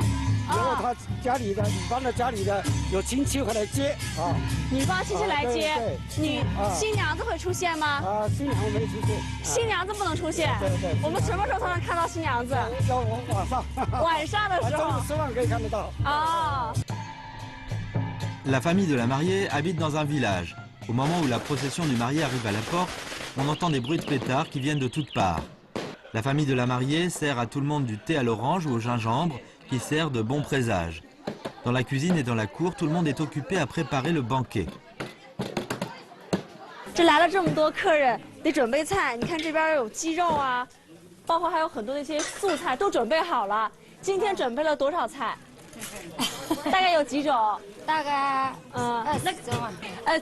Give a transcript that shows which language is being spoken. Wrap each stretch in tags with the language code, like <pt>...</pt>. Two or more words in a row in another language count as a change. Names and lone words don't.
<zh>然后他家里的女方的家里的有亲戚会来接女方亲戚来接，新娘子会出现吗？新娘没出现，新娘子不能出现。对。我们什么时候才能看到新娘子？要晚上。晚上的时候。中午吃饭可以看得到。</zh> <fr>La famille de la mariée habite dans un village. Au moment où la procession du marié arrive à la porte, on entend des bruits de pétards qui viennent de toutes parts. La famille de la mariée sert à tout le monde du thé à l'orange ou au gingembre, qui sert de bon présage. Dans la cuisine et dans la cour, tout le monde est occupé à préparer le banquet.</fr> <zh>这来了这么多客人，得准备菜。你看这边有鸡肉啊，包括还有很多的一些素菜都准备好了。今天准备了多少菜？大概有几种？大概20种啊。</zh>